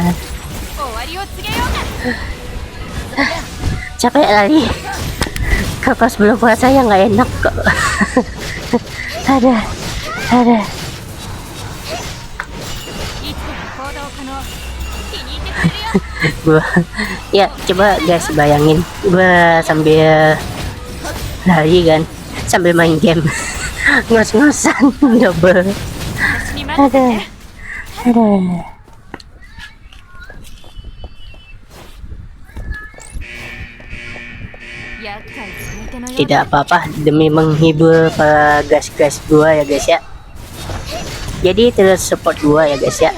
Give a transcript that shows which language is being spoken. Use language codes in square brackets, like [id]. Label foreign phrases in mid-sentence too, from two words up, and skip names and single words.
[ja] 終わりを告げようか [id] Capek lagi. Kalau sebelum puasa ya nggak enak kok. ada. [ja] いつでも行動可能気に入ってくれるよ [id] Gua, ya coba guys bayangin, gua sambil lari kan, sambil main game. Ngos-ngosan double. [ja] 私に任せて [id] Ada. Tidak apa-apa demi menghibur para guys-guys gua ya guys ya. Jadi terus support gua ya guys ya.